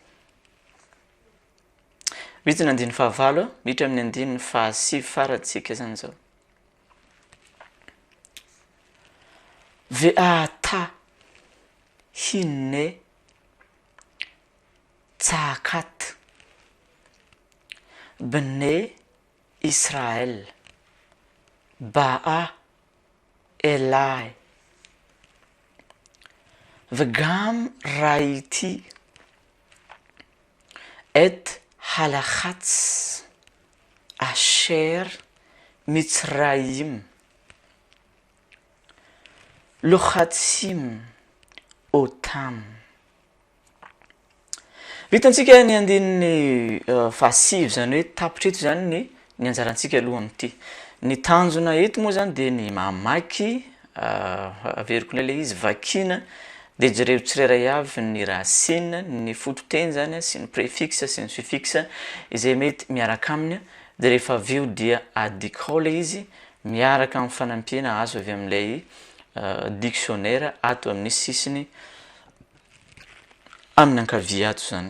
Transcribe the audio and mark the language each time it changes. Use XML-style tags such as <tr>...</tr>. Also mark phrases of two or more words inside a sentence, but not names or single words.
<mg>Miditra ny andiny fahavalo, miditra amin'ny andiny fahasivy farantsika zany zao.</mg> <he>ועתה הנה צעקת בני ישראל באה אלי וגם ראיתי, את הלחץ אשר מצרים לחצים אתם.</he> <mg>Vitantsika ny andininy fahasivy zany hoe tapitra eto zany ny anjarantsika aloha am'ty. Ny tanjona eto moa zany de ny mamaky averiko le izy vakina de jereo tsirairay avy ny racine, ny fototeny zany sy ny préfixe sy ny suffixe izay mety miaraka aminy de rehefa aveo dia adikao le izy miaraka amin'ny fanampiana azo avy amin'ilay dictionnaire ato amin'ny sisiny amin'ny ankavia ato zany.</mg>